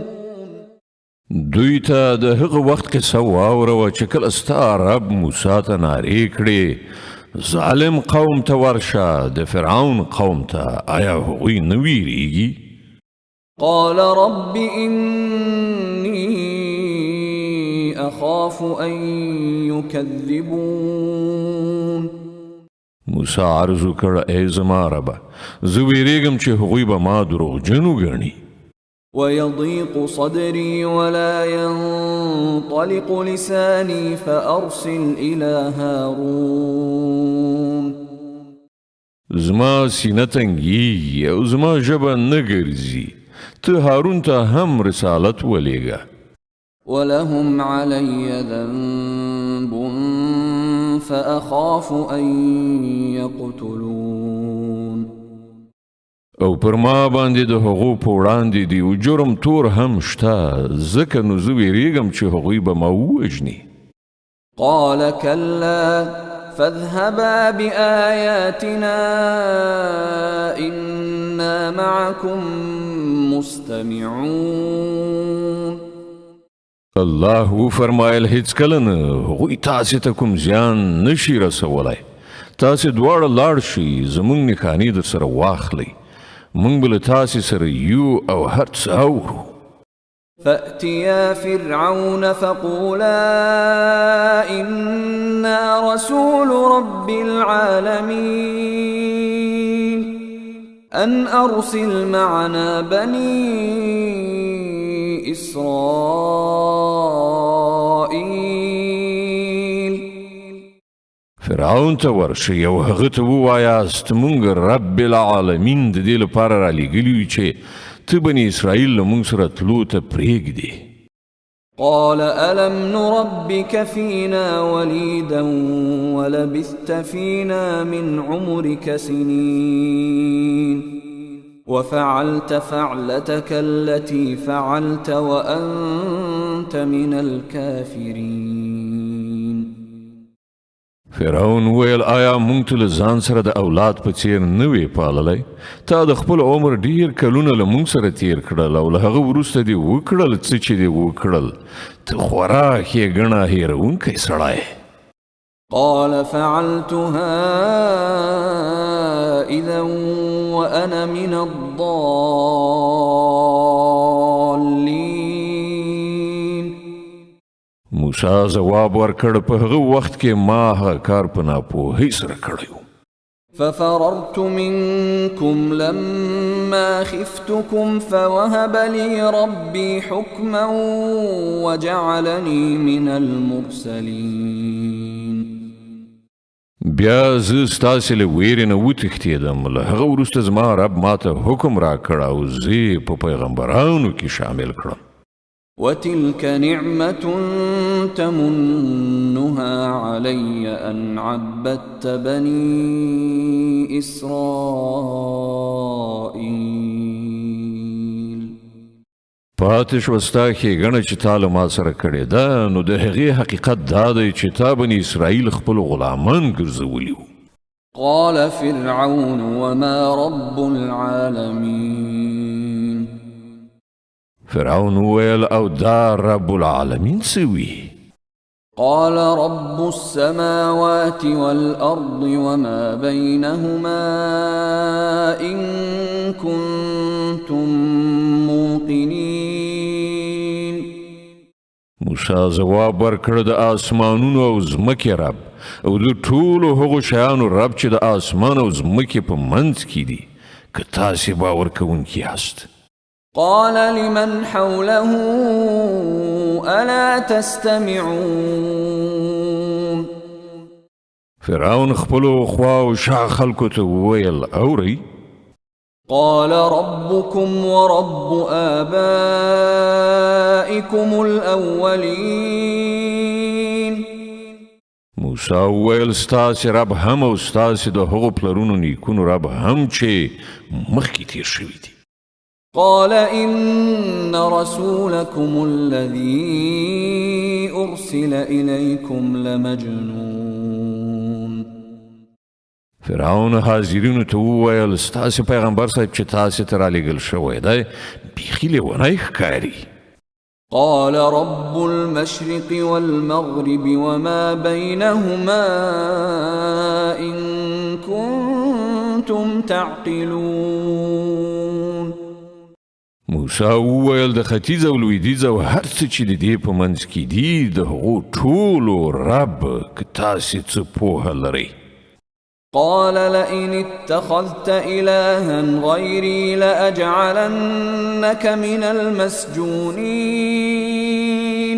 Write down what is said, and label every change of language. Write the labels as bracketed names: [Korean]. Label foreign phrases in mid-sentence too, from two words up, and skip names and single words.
[Pashto] دوی ته د هغه وخت قصه واوروه چې کله ستا رب موسی ته نارې کړې ظالم قوم ته ورشه د فرعون قوم ته آیا هغوی نه ویریږي؟ [Arabic] قال رب إني أخاف أن يكذبون. [Pashto] موسی عرض وکړ ای زما ربه زه ویریږم چې هغوی به ما دروغجن وګڼي. [Arabic] ويضيق صدري ولا ينطلق لساني فأرسل إلى هارون. [Pashto] زما سینه تنګیږي او زما ژبه نه ګرځي ته هارون ته هم رسالت ولېږه. [Arabic] ولهم علي ذنب فأخاف أن يقتلون. [Pashto] او پر ما باندې د هغو په وړاندې دی او جرم تور هم شته ځکه نو زه ویریږم چې هغوی به ما ووژني. [Arabic] قال كلا فاذهبا بآياتنا إنا معكم مستمعون. [Pashto] الله وفرمایل هیڅکله نه هغوی تاسې ته کوم زیان نشي رسولی. تاسې دواړه لاړ شئ زموږ نښانې در سره واخلئ موږ به له تاسې سره یو او هر څه اورو. [Arabic] فأتيا فرعون فقولا إنا رسول رب العالمين أن أرسل معنا بني إسرائيل. [Pashto] فرعون ته ورشئ او هغه ته ووایاست موږ [Arabic] رب العالمین [Pashto] د دې لپاره رالیږلي یو چې ته بني اسرائیل له موږ سره تلو ته پرېږدې. [Arabic] قال ألم نربك فينا وليدا ولبثت فينا من عمرك سنين وفعلت فعلتك التي فعلت وأنت من الكافرين. [Pashto] فرعون ویل آیا مونږ ته له ځان سره د اولاد په څیر نه وې پاللی؟ تا د خپل عمر ډیر کلونه له مونږ سره تیر کړل او له هغه وروسته دې وکړل څه چې دې وکړل. ته خورا ښېګڼه هېروونکی سړی. [Arabic] قال فعلتها إذا وأنا من الضالين. [Pashto] موسی ځواب ورکړ په هغه وخت کې ما هغه کار په ناپوهۍ سره کړی و. [Arabic] ففررت منكم لما خفتكم فوهب لي ربي حكما وجعلني من المرسلين. [Pashto] بیا زه ستاسې له ویرې نه وتښتېدم، له هغه وروسته زما رب ماته حکم راکړ او زه یې په پیغمبرانو کې شامل کړم. [Arabic] وتلك نعمة تمنها علي أن عبدت بني إسرائيل. [Pashto] پاتې شوه ستا ښېګڼه چې تا له ما سره کړې ده، نو د هغې حقیقت دا دی چې تا بني اسرائیل خپل غلامان ګرځولي وو. [Arabic] قال فرعون وما رب العالمين. [Pashto] فرعون ویل او دا [Arabic] رب العالمین [Pashto] څه وي؟ [Arabic] قال رب السماوات والأرض وما بينهما إن كنتم موقنين. [Pashto] موسی ځواب ورکړ د آسمانونو او ځمکې رب او د ټولو هغو شیانو رب چې د آسمان او ځمکې په منځ کې دي، که تاسې باور کوونکي یاست. [Arabic] قال لمن حوله ألا تستمعون. [Pashto] فرعون خپلو خوا او شا خلکو ته وویل اورئ؟ [Arabic] قال ربكم ورب آبائكم الأولين. [Pashto] موسی وویل ستاسې رب هم او ستاسې د هغو پلرونو نیکونو رب هم چې مخکې تیر شوي دي. [Arabic] قال إن رسولكم الذي أرسل إليكم لمجنون. [Pashto] فرعون حاضرینو ته وویل ستاسې پیغمبر صاحب چې تاسې ته رالیږل شوی دی بیخي لیونی ښکاري. [Arabic] قال رب المشرق والمغرب وما بينهما إن كنتم تعقلون. [Pashto] موسی وویل د ختیځ او لویدیځ او هر څه چې د دې په منځ کې دي د هغو ټولو رب که تاسې څه پوهه لرئ. [Arabic] قال لئن اتخذت إلها غيري لأجعلنك من المسجونين.